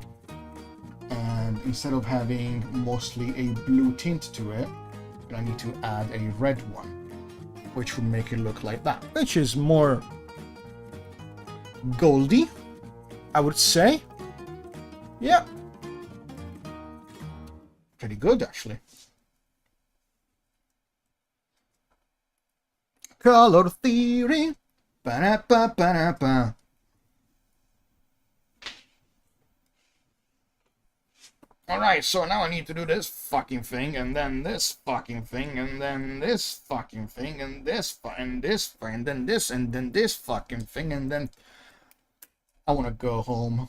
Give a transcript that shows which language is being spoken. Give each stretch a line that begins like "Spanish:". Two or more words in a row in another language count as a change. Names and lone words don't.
English: And instead of having mostly a blue tint to it, I need to add a red one, which would make it look like that, which is more goldy, I would say. Yeah. Pretty good, actually. Color theory. Ba-da-ba-ba-da-ba. Alright, so now I need to do this fucking thing, and then this fucking thing, and then this fucking thing, and this, and this, and then this, and then this fucking thing, and then... I want to go home.